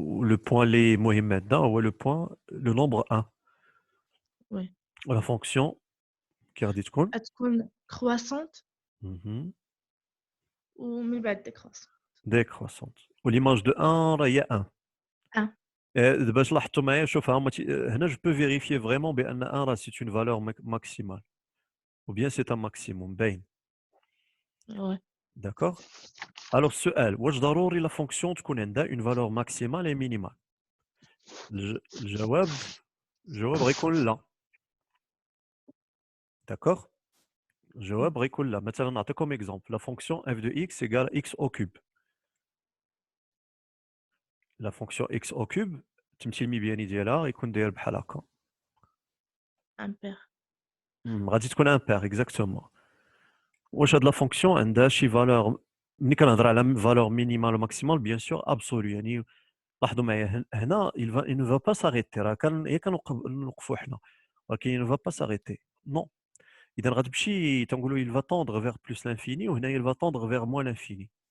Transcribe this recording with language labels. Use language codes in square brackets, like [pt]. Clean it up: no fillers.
[fr] Le point les مهم maintenant هو le point le nombre 1 Oui. [ar] la fonction كي غادي تكون تكون croissante Mhm. ومن بعد décroissante. [fr] décroissante والimage de 1 [ar] راه هي [fr] 1 1. [ar] باش لاحظتوا معايا شوف هنا [fr] je peux vérifier vraiment [ar] بان 1 راه [fr] c'est une valeur maximale ou bien c'est un maximum [ar] باين [fr] Ouais. [ar] d'accord alors السؤال واش ضروري لا فونكسيون تكون عندها [fr] une valeur maximale et minimale [ar] الجواب غيكون لا d'accord الجواب غيكون لا مثلا نعطيكم [fr] exemple la fonction f de x égale x au cube [ar] la fonction x au cube التمثيل المبياني ديالها غيكون داير بحال هكا [fr] Impair. [ar] غادي تكون امبير اكزاكتومون واش هاد لا فونكسيون عندها شي فالور ملي كنهضر على فالور مينيمال وماكسيمال بيان سور ابسولو يعني لاحظوا معايا هنا [fr] il ne va pas s'arrêter [ar] راه هي كنوقفوا حنا ولكن il ne va pas s'arrêter non اذا غتمشي تنقولوا [fr] il va tendre vers plus l'infini [ar] وهنا [fr] il va tendre vers moins l'infini